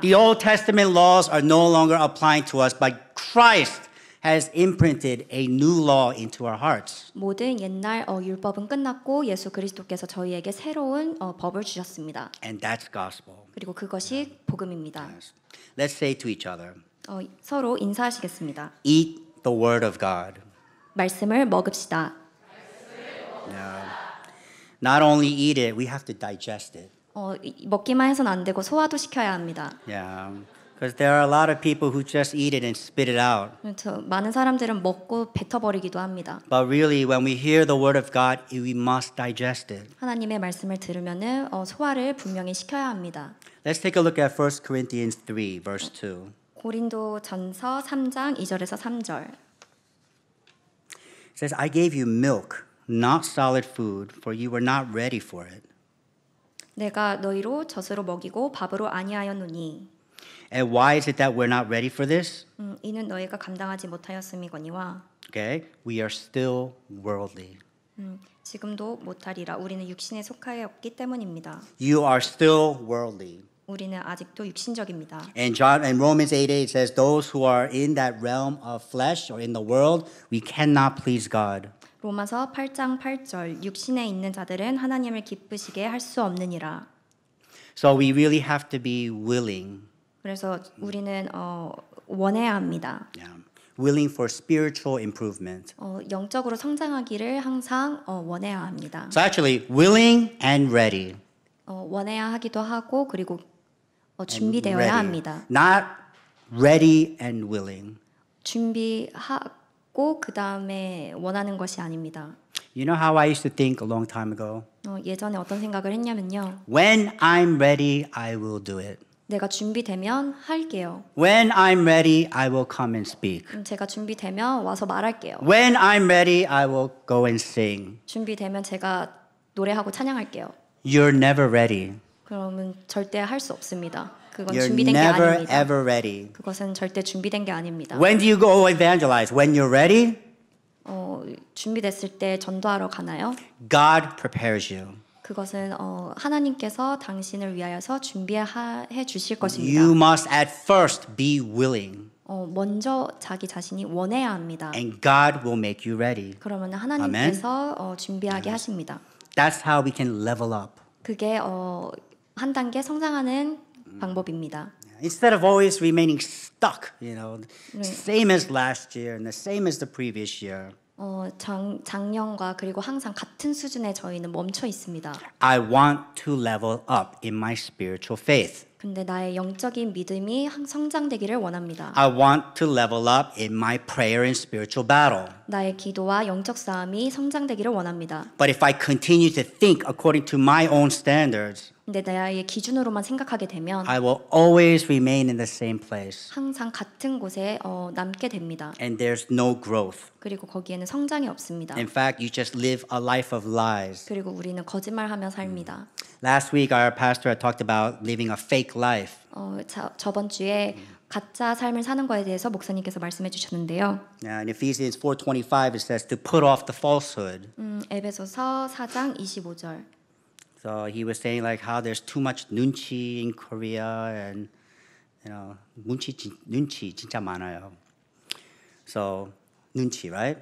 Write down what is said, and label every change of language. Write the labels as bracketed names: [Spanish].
[English] The Old Testament laws are no longer applying to us, but Christ has imprinted a new law into our hearts. [Korean] 모든 옛날 율법은 끝났고 예수 그리스도께서 저희에게 새로운 법을 주셨습니다. [English] And that's gospel. [Korean] 그리고 그것이 복음입니다. [English] Let's say to each other, [Korean] 서로 인사하시겠습니다. [English] eat the word of God. [Korean] 말씀을 먹읍시다. [English] Not only eat it, we have to digest it. [Korean] 먹기만 해서는 안 되고 소화도 시켜야 합니다. [English] Yeah. Because there are a lot of people who just eat it and spit it out. [Korean] 많은 사람들은 먹고 뱉어버리기도 합니다. [English] But really, when we hear the word of God, we must digest it. [Korean] 하나님의 말씀을 들으면은 소화를 분명히 시켜야 합니다. [English] Let's take a look at 1 Corinthians 3, verse 2. [Korean] 고린도전서 3장 2절에서 3절. [English] It says, I gave you milk, not solid food, for you were not ready for it. [Korean] 내가 너희로 젖으로 먹이고 밥으로 아니하였노니. [English] And why is it that we're not ready for this? [Korean] 이는 너희가 감당하지 못하였음이거니와. [English] Okay, we are still worldly. [Korean] 지금도 못하리라. 우리는 육신에 속하였기 때문입니다. [English] You are still worldly. [Korean] 우리는 아직도 육신적입니다. [English] And Romans 8:8 says, those who are in that realm of flesh or in the world, we cannot please God. [Korean] 로마서 8장 8절 육신에 있는 자들은 하나님을 기쁘시게 할 수 없느니라. [English] So we really have to be willing. [Korean] 그래서 우리는 원해야 합니다. [English] Yeah. Willing for spiritual improvement. [Korean] 영적으로 성장하기를 항상 원해야 합니다. [English] So actually, willing and ready. [Korean] 원해야 하기도 하고 그리고 준비되어야 합니다. [English] Not ready and willing. [Korean] 준비하고 그 다음에 원하는 것이 아닙니다. [English] You know how I used to think a long time ago? [Korean] 예전에 어떤 생각을 했냐면요. [English] When I'm ready, I will do it. [Korean] 내가 준비되면 할게요. [English] When I'm ready, I will come and speak. [Korean] 제가 준비되면 와서 말할게요. [English] When I'm ready, I will go and sing. [Korean] 준비되면 제가 노래하고 찬양할게요. [English] You're never ready. [Korean] 그러면 절대 할 수 없습니다. 그건 [English] You're [Korean] 준비된 게 [English] never [Korean] 아닙니다. [English] ever ready. [Korean] 그것은 절대 준비된 게 아닙니다. [English] When do you go evangelize? When you're ready? [Korean] 준비됐을 때 전도하러 가나요? [English] God prepares you. [Korean] 그것은 하나님께서 당신을 위하여서 준비해 주실 것입니다. [English] You must at first be willing, [Korean] 먼저 자기 자신이 원해야 합니다. [English] and God will make you ready. [Korean] 그러면 하나님께서 준비하게 하십니다. [English] That's how we can level up. [Korean] 그게 한 단계 성장하는 방법입니다. [English] Instead of always remaining stuck, same as last year and the same as the previous year. [Korean] 작년과 그리고 항상 같은 수준에 저희는 멈춰 있습니다. [English] I want to level up in my spiritual faith. [Korean] 근데 나의 영적인 믿음이 성장되기를 원합니다. [English] I want to level up in my prayer and spiritual battle. [Korean] 나의 기도와 영적 싸움이 성장되기를 원합니다. [English] But if I continue to think according to my own standards, [Korean] 근데 나의 기준으로만 생각하게 되면 [English] I will always remain in the same place. [Korean] 항상 같은 곳에 남게 됩니다. [English] And there's no growth. [Korean] 그리고 거기에는 성장이 없습니다. [English] In fact, you just live a life of lies. [Korean] 그리고 우리는 거짓말하며 삽니다. [English] Last week, our pastor had talked about living a fake life. [Korean] 저번 주에 가짜 삶을 사는 거에 대해서 목사님께서 말씀해 주셨는데요. [English] In Ephesians 4:25, it says to put off the falsehood. [Korean] 에베소서 4장 25절. [English] So he was saying like how there's too much 눈치 in Korea and [Korean] 눈치 진짜 많아요. [English] So 눈치, right?